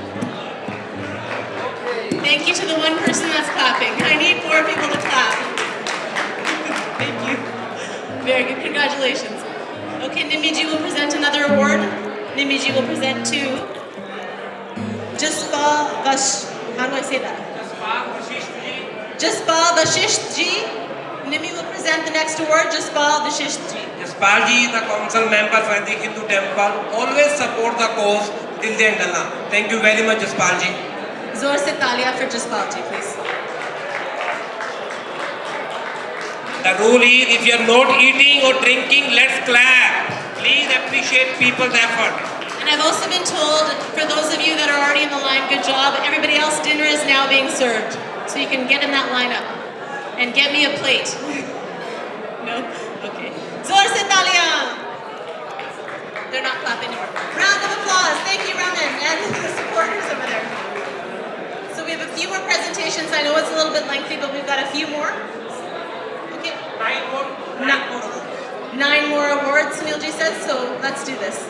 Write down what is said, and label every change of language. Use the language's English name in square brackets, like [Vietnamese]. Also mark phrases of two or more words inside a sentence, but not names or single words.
[English] Thank you to the one person that's clapping. I need more people to clap. Thank you. Very good, congratulations. Okay, Nimiji will present another award. Nimiji will present to Jaspal Vash. How do I say that? Jaspal Vashisht ji. Nimi will present the next award, Jaspal Vashisht ji. Jaspal ji, the council member for the Hindu temple, always support the cause Dil De Dalna. Thank you very much, Jaspal ji. [Hindi] ज़ोर से तालियाँ [English] for Jaspal ji, please. The rule is, if you are not eating or drinking, let's clap. Please appreciate people's effort. And I've also been told, for those of you that are already in the line, good job. Everybody else, dinner is now being served. So you can get in that lineup. And get me a plate. No? Okay. [Hindi] ज़ोर से तालियाँ! [English] They're not clapping anymore. Round of applause. Thank you, Raman, and the supporters over there. So we have a few more presentations. I know it's a little bit lengthy, but we've got a few more. Okay. 9 more awards, Sunilji says, so let's do this.